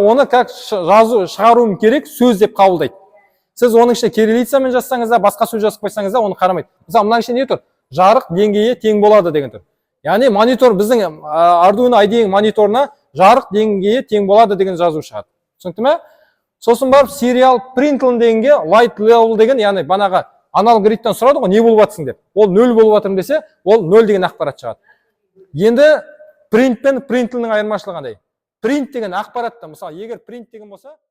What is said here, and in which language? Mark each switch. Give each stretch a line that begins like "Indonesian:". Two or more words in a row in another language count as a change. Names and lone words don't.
Kazakh: Оны как шығаруым керек сөз деп қабылдайды. Сіз оның ішіне кириллицамен жазсаңыз да, басқа сөз жазып қойсаңыз да, оны қарамайды. Мысалы, мына ішінде не тұр? Жарық деңгейі тең болады деген тұр. Яғни монитор біздің Arduino IDE мониторына жарық деңгейі тең болады деген жазу шығады. Түсінікті ме? Сосын барып
English: serial println
Kazakh: дегенге
English: light level
Kazakh: деген, яғни банаға аналог read'тан сұрады ғой, не болып жатсың деп. Ол 0 болып жатырмын десе, ол 0 деген ақпарат шығады. Енді print пен printlnнің айырмашылығы қандай? Print деген ақпаратта, мысалы, егер print деген болса